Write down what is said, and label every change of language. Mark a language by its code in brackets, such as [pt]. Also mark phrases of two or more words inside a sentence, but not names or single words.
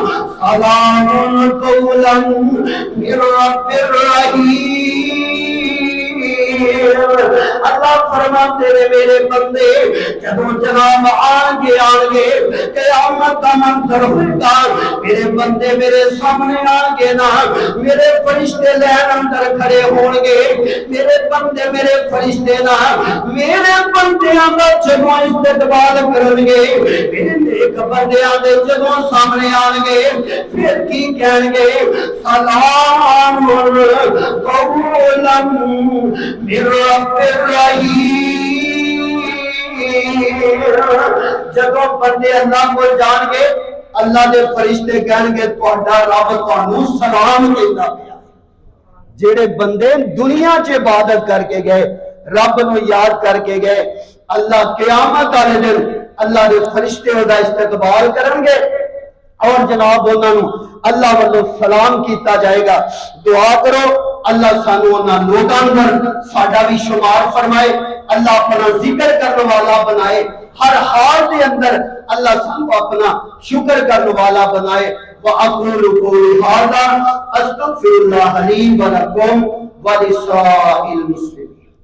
[ar] سلام قولا من رب الرحیم، [pa] اللہ فرماتے نے میرے بندے جدوں جناب آن گے قیامت کا منظر ہوگا، میرے بندے میرے سامنے آن گے نا، میرے فرشتے لین اندر کھڑے ہون گے، میرے بندے میرے فرشتے نا میرے بندیاں دا جدوں استقبال کرن گے، میرے نیک بندیاں دے جدوں سامنے آن گے پھر کی کہن گے [ar] سلام قولا من رب الرحیم۔ [pa] جدوں بندے اللہ کو جان گے اللہ دے فرشتے کہن گے تہاڈا رب تانوں سلام کہندا پیا۔ جڑے بندے دنیا چ عبادت کر کے گئے، رب نو یاد کر کے گئے، اللہ قیامت والے دن اللہ دے فرشتے او دا استقبال کرن گے اور جناب انہاں نو اللہ والوں سلام کیتا جائے گا۔ دعا کرو اللہ سانو انہاں لوکاں اندر ساڈا بھی شمار فرمائے، اللہ اپنا ذکر کرنے والا بنائے، ہر حال دے اندر اللہ سانو اپنا شکر کرنے والا بنائے۔ [ar] وَأَقُولُ قَوْلِي هَذَا أَسْتَغْفِرُ اللَّهَ لِي وَلَكُمْ وَلِسَائِرِ الْمُسْلِمِينَ۔